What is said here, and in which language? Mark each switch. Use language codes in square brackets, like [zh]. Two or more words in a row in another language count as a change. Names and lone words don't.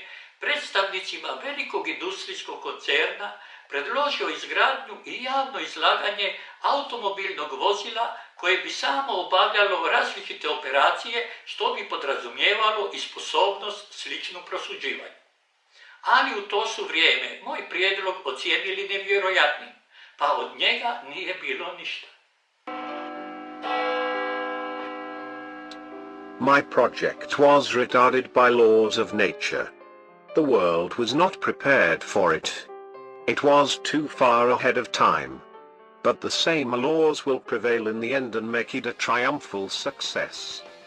[hr] predstavnicima velikog industrijskog koncerna predložio izgradnju i javno izlaganje automobilnog vozila koje bi samo obavljalo različite operacije što bi podrazumijevalo i sposobnost sličnu prosuđivanju. Ali u to su vrijeme moj prijedlog ocijenili nevjerojatnim, pa od njega nije bilo ništa. [en] My project was retarded by laws of nature. The world was not prepared for it. It was too far ahead of time. But the same laws will prevail in the end and make it a triumphal success.